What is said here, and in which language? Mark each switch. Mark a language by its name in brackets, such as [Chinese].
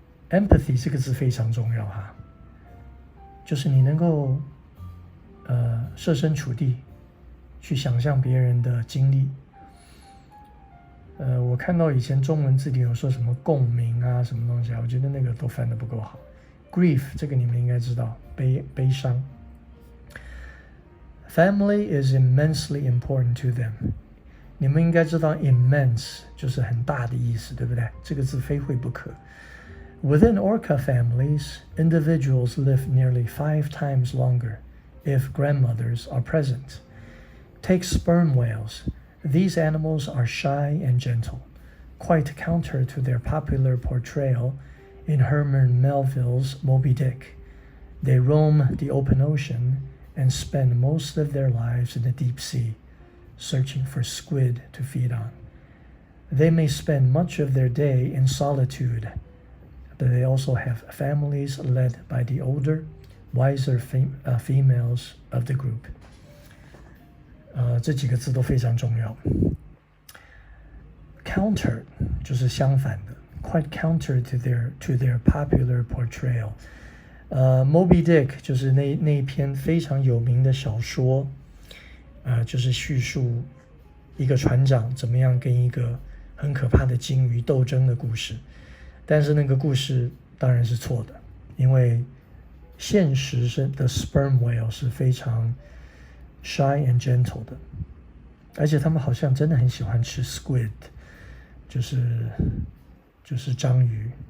[Chinese] Empathy 这个字非常重要就是你能够设身处地去想象别人的经历。我看到以前中文字典有说什么共鸣什么东西我觉得那个都翻得不够好。 grief 这个你们应该知道，悲伤。 [English] Family is immensely important to them. [Chinese] 你们应该知道 immense 就是很大的意思，对不对？这个字非会不可。 [English] Within orca families, individuals live nearly 5 times longer if grandmothers are present. Take sperm whales. These animals are shy and gentle, quite counter to their popular portrayal in Herman Melville's Moby Dick. They roam the open ocean and spend most of their lives in the deep sea, searching for squid to feed on. They may spend much of their day in solitude, but they also have families led by the older, wiser females of the group. [Chinese] 这几个字都非常重要。 Counter 就是相反的 ， [English] quite counter to their popular portrayal. [Chinese] Moby Dick 就是那一篇非常有名的小说，就是叙述一个船长怎么样跟一个很可怕的鲸鱼斗争的故事。但是那个故事当然是错的，因为现实的 sperm whale 是非常 [English] shy and gentle [Chinese] 的，而且他们好像真的很喜欢吃 squid， 就是章鱼。